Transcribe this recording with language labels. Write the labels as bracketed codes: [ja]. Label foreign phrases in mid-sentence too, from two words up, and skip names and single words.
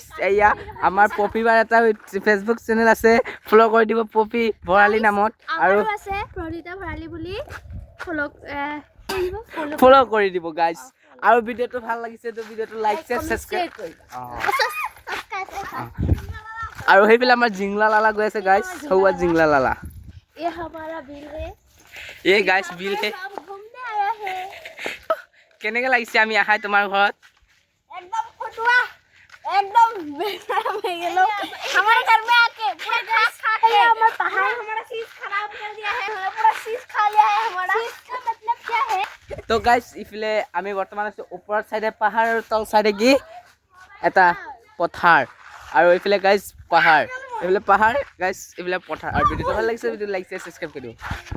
[as] এয়া আমাৰ পপি বাৰ এটা ফেচবুক চেনেল আছে, ফ'ল' কৰি দিব পপি ভৰালী নামত। আৰু আছে প্ৰণীতা ভৰালী বুলি ফ'ল' কৰি দিব গাইজ। আৰু ভিডিঅ'টো ভাল লাগিছে তো ভিডিঅ'টো [en] like subscribe [as] কৰি আৰু সেইফালে আমাৰ জিংলা লালা গৈ আছে গাইজ। সৌৱা জিংলা লালা। [hi] ये हमारा बिल है। ये गाइस बिल है। हम घूमने आया है। [as] কেনেকৈ লাগিছে আমি আহাই তোমাৰ ঘৰত? [hi] एकदम फटुआ, एकदम बेकार हो गेलो। हमारे घर में आके पूरा घास खा के हमारा पहाड़ हमारा चीज खराब कर दिया है। हमारा पूरा चीज खा लिया है। हमारा चीज का मतलब क्या है? [as] তো গাইস ইফালে আমি বৰ্তমান আছো ওপৰৰ সাইডে পাহাৰ আৰু তল সাইডে কি এটা পথাৰ। আৰু এইফালে গাইস পাহাৰ, এইফালে পাহাৰ গাইস, এইফালে পথাৰ। আৰু ভিডিঅ'টো ভাল লাগিছে, ভিডিঅ'টো [en] like subscribe [as] কৰি দিও।